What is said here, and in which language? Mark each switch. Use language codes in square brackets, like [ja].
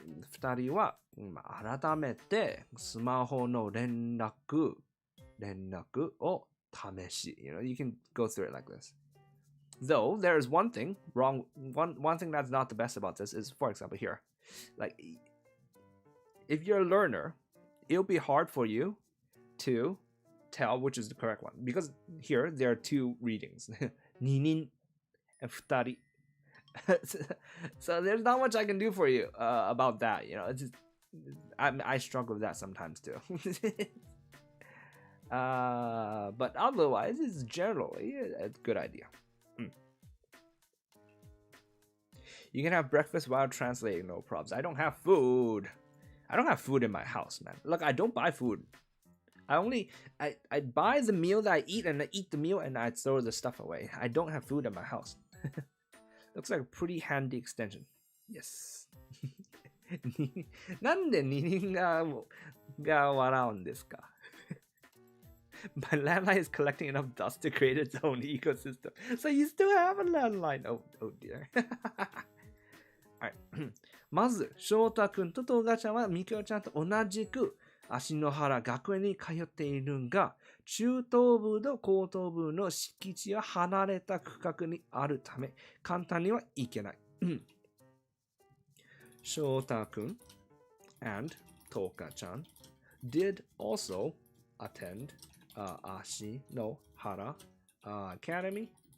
[ja] 二人は改めてスマホの連絡を試し。 [en] You can go through it like this. Though there is one thing wrong. One thing that's not the best about this is, for example, here, like if you're a learner, it'll be hard for you to tell which is the correct one because here there are two readings, 二人 and 二人. So there's not much I can do for you about that. It's just, I struggle with that sometimes too. But otherwise, it's generally a good idea. You can have breakfast while translating, no problems. I don't have food. I don't have food in my house, man. Look, I don't buy food. I buy the meal that I eat and I eat the meal and I throw the stuff away. I don't have food in my house. Looks like a pretty handy extension. Yes. [ja] なんで二人が笑うんですか? [en] My landline is collecting enough dust to create its own ecosystem. So you still have a landline. Oh dear. Alright. [ja] まず、翔太くんとトガちゃんはミキオちゃんと同じく芦野原学園に通っているが、中等部と高等部の敷地は離れた区画にあるため、簡単には行けない。 [en] 翔太くん and トガちゃん did also attend Ashi no Hara Academy.